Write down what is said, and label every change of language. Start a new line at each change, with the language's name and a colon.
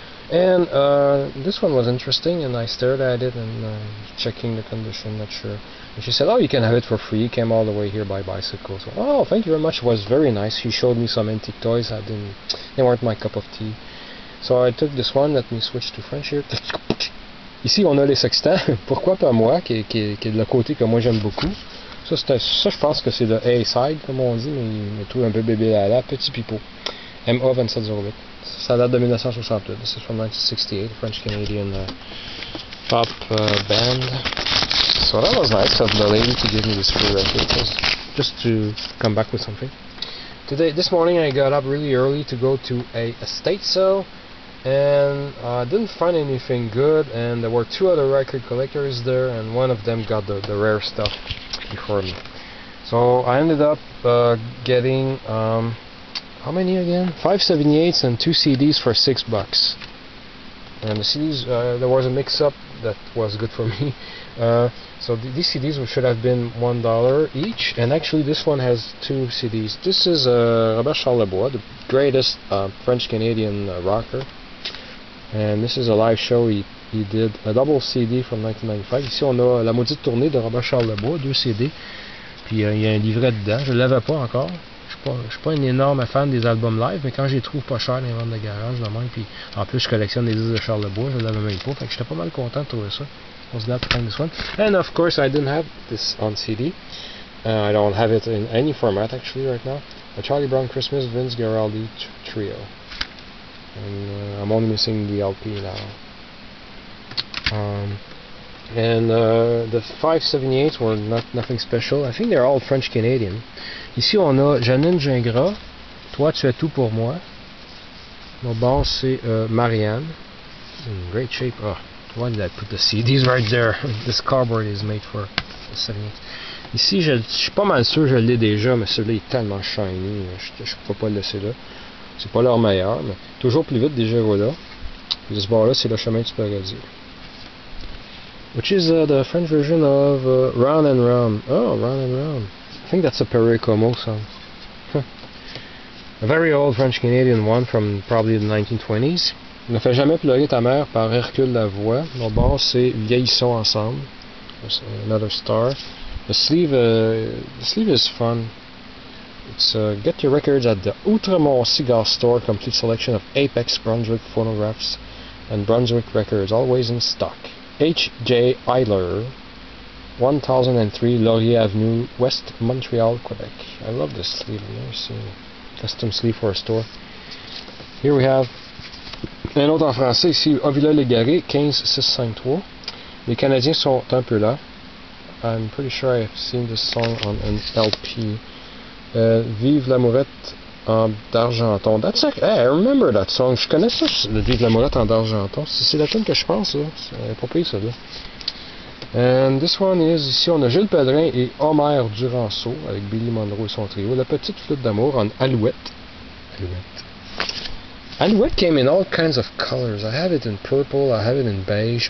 English: And this one was interesting, and I stared at it and checking the condition, not sure. And she said, "Oh, you can have it for free." Came all the way here by bicycle. So, oh, thank you very much. It was very nice. She showed me some antique toys. They weren't my cup of tea. So I took this one. Let me switch to French here.
French: Ici, on a les sextants. Pourquoi pas moi, qui est de le côté que moi j'aime beaucoup. Ça, je pense que c'est le A-side, comme on dit, mais il trouve un peu bébé là, petit pipeau. MA 2708. Ça date de 1968.
English: This is from 1968, French-Canadian pop band. So that was nice of the lady to give me this free record, just to come back with something. This morning I got up really early to go to a estate sale, and I didn't find anything good, and there were two other record collectors there, and one of them got the rare stuff before me. So I ended up getting how many again? 5 78s and 2 CDs for $6. And the CDs, there was a mix-up that was good for me. So these CDs should have been $1 each, and actually this one has 2 CDs. This is Robert Charlebois, the greatest French-Canadian rocker. And this is a live show he did, a double CD from 1995.
French: Ici on a la maudite tournée de Robert Charlebois, 2 CD. Puis il y a un livret dedans, je ne l'avais pas encore. Je suis pas un énorme fan des albums live, mais quand je les trouve pas chers dans les ventes de garage, de même, puis en plus je collectionne des disques de Charlebois, je l'avais même pas, fait que j'étais pas mal content de trouver ça.
English: I was glad to find this one. And of course I didn't have this on CD. I don't have it in any format actually right now. A Charlie Brown Christmas Vince Guaraldi Trio. And I'm only missing the LP now. And the 578s were nothing special. I think they're all French-Canadian.
French: Ici on a Janine Gingras, Toi tu es tout pour moi. Mon bon c'est Marianne.
English: In great shape. Oh, why did I put the CDs right there? This cardboard is made for the 78.
French: Ici je suis pas mal sûr que je l'ai déjà, mais celui-là est tellement shiny, je peux pas le laisser là. C'est pas leur meilleur, mais toujours plus vite déjà voilà. Et ce bord là c'est le chemin du paradis.
English: Which is the French version of Round and Round. Oh, Round and Round. I think that's a Perry Como song. A very old French-Canadian one from probably the 1920s.
French: Ne fais jamais pleurer ta mère par Hercule Lavoie. Mon bord c'est Vieillissons ensemble.
English: There's another star. The sleeve is fun. It's get your records at the Outremont Cigar Store. Complete selection of Apex Brunswick phonographs and Brunswick records, always in stock. H.J. Eiler, 1003 Laurier Avenue, West Montreal, Quebec. I love this sleeve. I've never seen a custom sleeve for a store. Here we have
French: un autre en français ici, Ovila-Légaré, 15653. Les Canadiens sont un peu là.
English: I'm pretty sure I've seen this song on an LP. Vive l'amourette en d'Argenton. Hey, I remember that song.
French: Je connais ça, le Vive l'amourette en d'Argenton. C'est la tune que je pense, là. C'est pas pire, ça, là.
English: And this one is,
French: ici, on a Gilles Pellerin et Homer Duranceau avec Billy Monroe et son trio. La petite flûte d'amour en Alouette.
English: Alouette came in all kinds of colors. I have it in purple, I have it in beige.